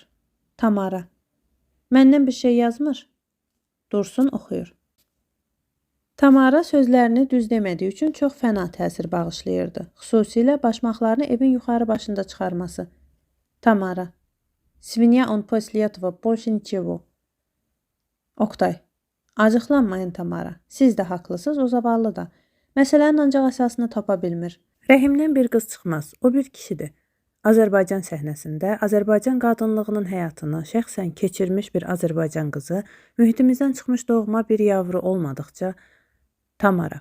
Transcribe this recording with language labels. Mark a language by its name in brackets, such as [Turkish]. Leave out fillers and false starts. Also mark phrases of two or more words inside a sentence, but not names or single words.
[Azerbaijani] Tamara. Məndən bir şey yazmır. Dursun, oxuyur. Tamara sözlərini düz demədiyi üçün çox fəna təsir bağışlayırdı. Xüsusilə başmaqlarını evin yuxarı başında çıxarması. [Russian] Tamara. Свинья он после этого больше ничего. [Azerbaijani] Oqtay. Acıqlanmayın Tamara. Siz də haqlısınız, o zavallı da. Məsələnin ancaq əsasını tapa bilmir. Rəhimdən bir qız çıxmaz, o bir kişidir. Azərbaycan səhnəsində Azərbaycan qadınlığının həyatını şəxsən keçirmiş bir Azərbaycan qızı, mühitimizdən çıxmış doğma bir yavru olmadıqca, Tamara.